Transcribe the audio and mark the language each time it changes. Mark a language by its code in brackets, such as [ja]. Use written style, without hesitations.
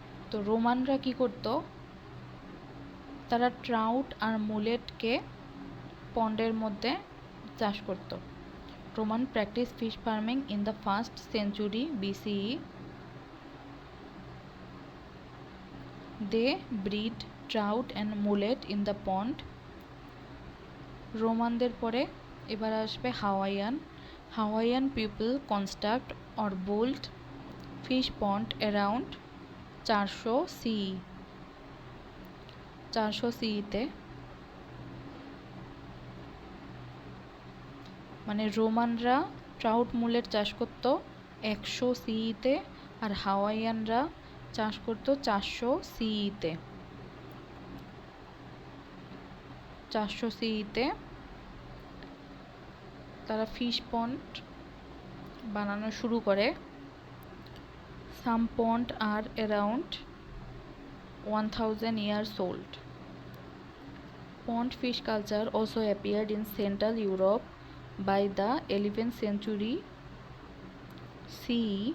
[bn] তো রোমানরা কি করত? তারা ট্রাউট আর মুলেটকে পন্ডের মধ্যে চাষ করত। [en] Roman practice fish farming in the 1st century BCE. They breed trout and mullet in the pond. [bn] রোমানদের পরে এবার আসবে [en] Hawaiian people construct or build fish pond around 400 CE. [bn] 400 CE-তে, মানে রোমানরা ট্রাউট মুলেট চাষ করত 100 CE-তে, আর হাওয়াইয়ানরা চাষ করত 400 CE-তে। 400 CE-তে তারা ফিশ পন্ড বানানো শুরু করে। [en] Some pond are around 1000 years old. Pond fish culture also appeared in Central Europe by the 11th century CE.